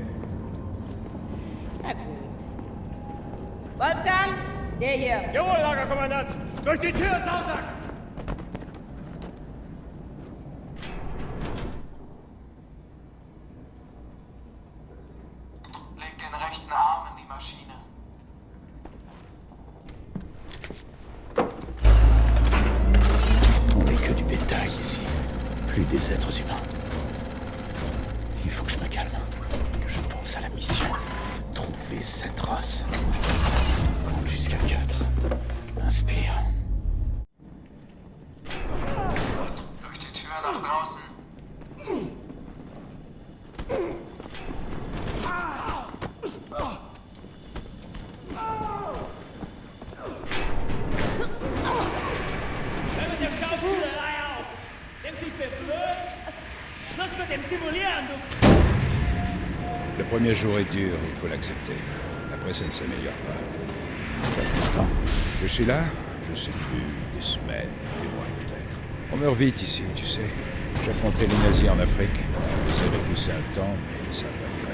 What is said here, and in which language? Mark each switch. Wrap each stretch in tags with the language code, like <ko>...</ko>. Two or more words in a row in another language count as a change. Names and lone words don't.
<de>Na gut. Wolfgang, der hier. Jawohl, Lagerkommandant. Durch die Tür, Sausack! Leg den rechten Arm in die Maschine.</de> <fr>On n'est que du bétail ici, plus des êtres humains. Il faut que je me calme, que je pense à la mission. Trouver cette race. Compte jusqu'à 4. Inspire.</fr> <de>Durch die Tür nach draußen. Hör mit der Schauspielerei auf! Denkst du, ich bin blöd? Schluss mit dem Simulieren, du...</de> <fr>Le premier jour est dur, il faut l'accepter. Après, ça ne s'améliore pas. Ça fait longtemps. Je suis là, je sais plus, des semaines, des mois peut-être. On meurt vite ici, tu sais. J'affrontais les nazis en Afrique. Je les ai repoussés un temps, mais ça n'a pas duré.</fr>